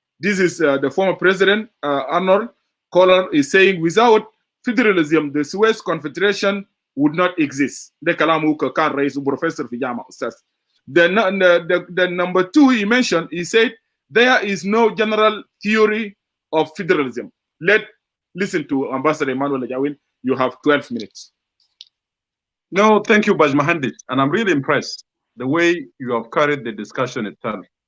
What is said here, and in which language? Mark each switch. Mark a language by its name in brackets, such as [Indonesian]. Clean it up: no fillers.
[English] This is the former president Arnold Koller is saying without federalism the Suez Confederation would not exist. [Arabic] ده كلام هو كان رئيس وبروفيسور في جامعة أستاذ. [English] The number 2 he mentioned, he said there is no general theory of federalism. Listen to Ambassador Emmnuel Ajawin. You have 12 minutes. No, thank you, Baj Mahandit. And I'm really impressed the way you have carried the discussion itself.